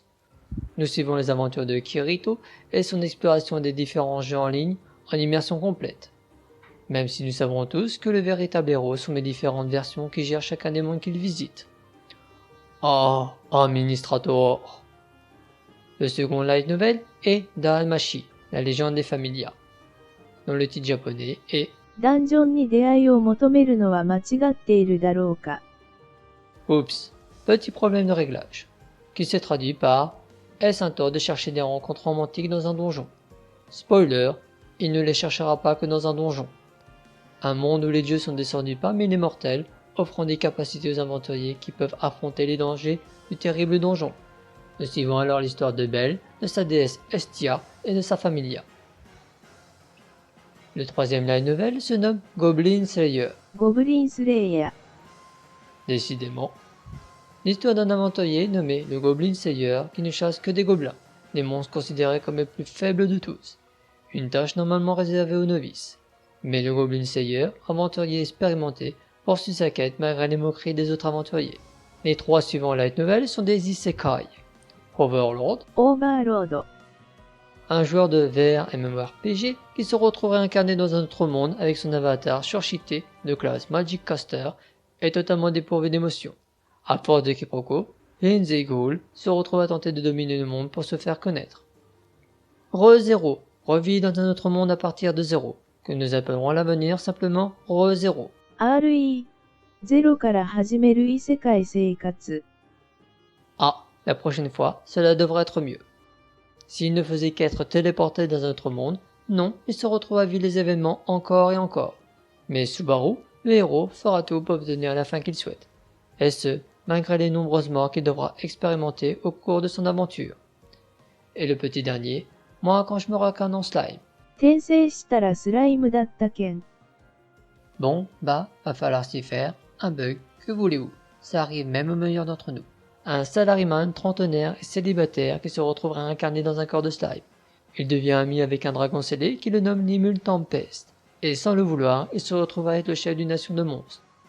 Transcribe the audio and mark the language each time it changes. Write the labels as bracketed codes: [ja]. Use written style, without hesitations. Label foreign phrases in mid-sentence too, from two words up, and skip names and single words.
[fr] Nous suivons les aventures de Kirito et son exploration des différents jeux en ligne en immersion complète. Même si nous savons tous que le véritable héros sont les différentes versions qui gèrent chacun des mondes qu'il visite. Ah, administrator. Le second [en] light novel [fr] est Dalmashi, la légende des Familias, dont le titre japonais est ダンジョンに出会いを求めるのは間違っているだろうか。 Oups, petit problème de réglage, qui se traduit par Est-ce un tort de chercher des rencontres romantiques dans un donjon? Spoiler, il ne les cherchera pas que dans un donjon. Un monde où les dieux sont descendus parmi les mortels, offrant des capacités aux aventuriers qui peuvent affronter les dangers du terrible donjon. Nous suivons alors l'histoire de Belle, de sa déesse Estia et de sa familia. Le troisième [en] light novel [fr] se nomme Goblin Slayer. ゴブリンスレイヤー。 Décidément. L'histoire d'un aventurier nommé le Goblin Slayer qui ne chasse que des gobelins, des monstres considérés comme les plus faibles de tous. Une tâche normalement réservée aux novices. Mais le Goblin Slayer, aventurier expérimenté, poursuit sa quête malgré les moqueries des autres aventuriers. Les trois suivants [en] light novels [fr] sont des isekai. Overlord, オーバーロード。 un joueur de VR MMORPG qui se retrouverait incarné dans un autre monde avec son avatar surcheaté de classe [en] Magic Caster [fr] est totalement dépourvu d'émotions. À force de quiproquos, Lindsay Ghoul se retrouve à tenter de dominer le monde pour se faire connaître. Re-Zero revit dans un autre monde à partir de zéro, que nous appellerons à l'avenir simplement Re-Zero. RE ゼロから始める異世界生活。 Ah, la prochaine fois, cela devrait être mieux. S'il ne faisait qu'être téléporté dans un autre monde, non, il se retrouve à vivre les événements encore et encore. Mais Subaru, le héros, fera tout pour obtenir la fin qu'il souhaite. Et ce, malgré les nombreuses morts qu'il devra expérimenter au cours de son aventure. Et le petit dernier, moi quand je me recarne en slime. 転生したらスライムだったけん。 Bon, bah, va falloir s'y faire. Un bug, que voulez-vous? Ça arrive même aux meilleurs d'entre nous. Un salaryman trentenaire et célibataire qui se retrouvera incarné dans un corps de slime. Il devient ami avec un dragon scellé qui le nomme Nimul Tempest. Et sans le vouloir, il se retrouve à être le chef d'une nation de monstres.